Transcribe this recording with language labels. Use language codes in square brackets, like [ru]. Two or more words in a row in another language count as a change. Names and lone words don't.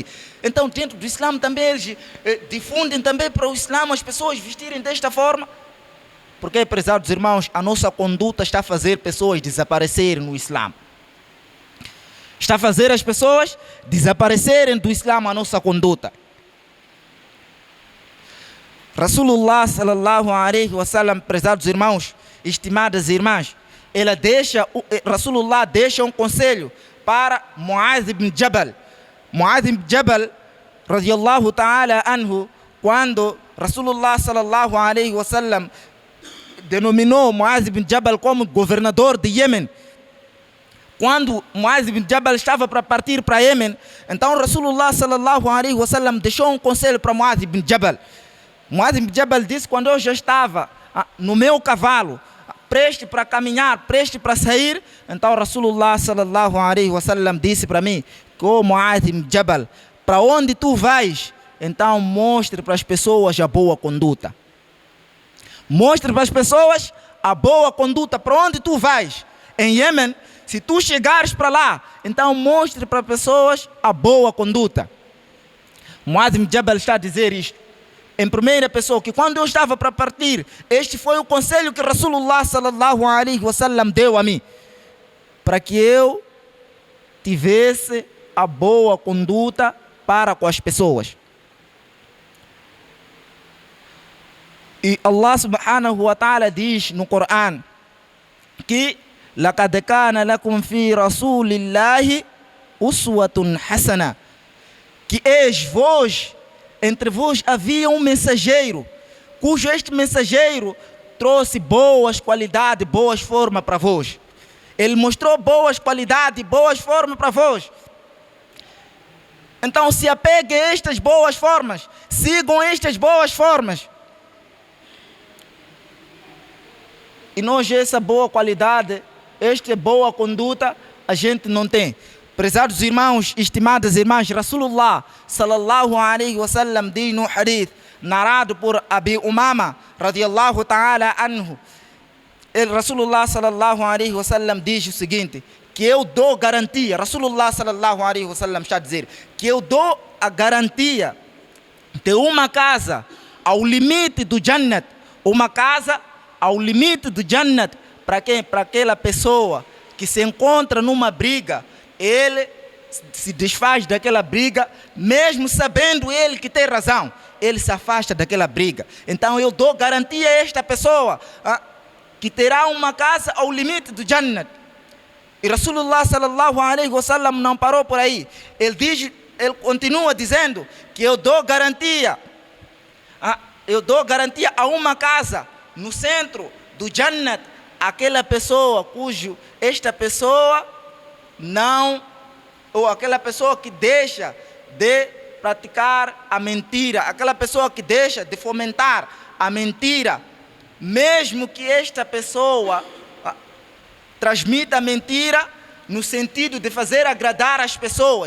[pt] Então dentro do Islã também eles difundem também para o Islã as pessoas vestirem desta forma. Porque, prezados irmãos, a nossa conduta está a fazer pessoas desaparecerem no Islã. Está a fazer as pessoas desaparecerem do Islã a nossa conduta. [ar] رسول الله صلى الله عليه وسلم, [pt] prezados irmãos, estimadas irmãs, Rasulullah deixa um conselho para Mu'adh ibn Jabal. Mu'adh ibn Jabal, [ar] رضي الله تعالى عنه, [pt] quando Rasulullah [ar] صلى الله عليه وسلم [pt] denominou Mu'adh ibn Jabal como governador de Iêmen, quando Mu'adh ibn Jabal estava para partir para Iêmen, então Rasulullah [ar] صلى الله عليه وسلم [pt] deixou um conselho para Mu'adh ibn Jabal. Mu'adh ibn Jabal disse: quando eu já estava no meu cavalo, preste para caminhar, preste para sair, então Rasulullah [ar] صلى الله عليه وسلم [pt] disse para mim: Mu'adh ibn Jabal, para onde tu vais, então mostre para as pessoas a boa conduta. Mostre para as pessoas a boa conduta. Para onde tu vais? Em Iêmen, se tu chegares para lá, então mostre para as pessoas a boa conduta. Mu'adh ibn Jabal está a dizer isto em primeira pessoa, que quando eu estava para partir, este foi o conselho que Rasulullah [ar] صلى الله عليه وسلم [pt] deu a mim, para que eu tivesse a boa conduta para com as pessoas. E Allah [ar] سبحانه وتعالى [pt] diz no Corão que [ar] لَقَدْ كَانَ لَكُمْ فِي رَسُولِ اللَّهِ أُسْوَةٌ حَسَنَةٌ, [pt] que entre vós havia um mensageiro, cujo este mensageiro trouxe boas qualidades, boas formas para vós. Ele mostrou boas qualidades, boas formas para vós. Então se apeguem a estas boas formas, sigam estas boas formas. E nós essa boa qualidade esta boa conduta a gente não tem. Prezados irmãos, estimadas irmãs, Rasulullah [ar] صلى الله عليه وسلم [pt] diz no hadith narrado por Abi Umama [ar] رضي الله تعالى عنه, [pt] Rasulullah [ar] صلى الله عليه وسلم [pt] diz o seguinte, que eu dou garantia, Rasulullah [ar] صلى الله عليه وسلم [pt] está a dizer, que eu dou a garantia de uma casa ao limite do Jannat, uma casa ao limite do Jannat, para quem? Para aquela pessoa que se encontra numa briga, ele se desfaz daquela briga, mesmo sabendo ele que tem razão, ele se afasta daquela briga. Então eu dou garantia a esta pessoa que terá uma casa ao limite do Jannat. E Rasulullah [ar] صلى الله عليه وسلم [pt] não parou por aí. Ele continua dizendo que eu dou garantia a uma casa no centro do Jannat, aquela pessoa esta pessoa não, ou aquela pessoa que deixa de praticar a mentira, aquela pessoa que deixa de fomentar a mentira, mesmo que esta pessoa transmita a mentira no sentido de fazer agradar as pessoas.